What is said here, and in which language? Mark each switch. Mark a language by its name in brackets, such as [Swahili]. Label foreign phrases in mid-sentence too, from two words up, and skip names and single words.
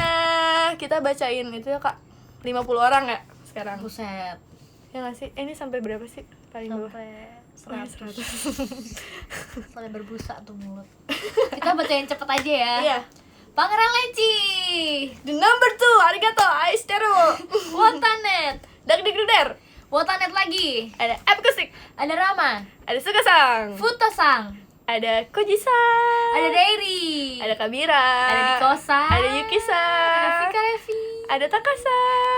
[Indonesian] Kita bacain itu ya Kak, 50 orang ya sekarang. Buset. Ya nggak sih? Ini sampai berapa sih paling bawah? Sampai 100. Sampai berbusa tuh mulut. Kita bacain cepet aja ya. Iya. Pangeran Leci, [English] The number 2, [Indonesian] arigato, aishiteru. Watanet, Dagdigduder. Watanet lagi. Ada Akustik, Ada Rama, ada Sukasang, Futosang, ada Koji-san, ada Dairi, ada Kabira, ada Dikosa, ada Yuki-san, ada Vika Revi, ada Taka-san,